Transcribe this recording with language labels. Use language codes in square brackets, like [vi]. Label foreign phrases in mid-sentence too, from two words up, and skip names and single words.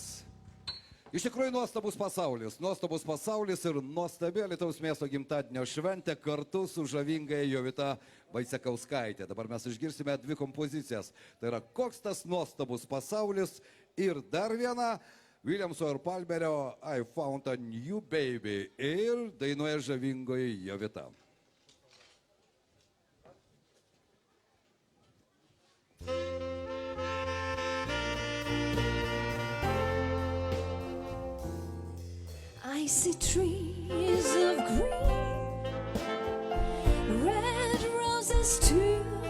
[lt] Iš tikrųjų nuostabus pasaulis ir nuostabi Alytaus miesto gimtadienio šventė kartu su žavingai Jovita Vaicekauskaitė. Dabar mes išgirsime dvi kompozicijas. Tai yra Koks tas nuostabus pasaulis ir dar viena Williamso ir Palmerio I Found a New Baby ir dainuoja žavingoji Jovita. [en] I see trees of green, red roses too.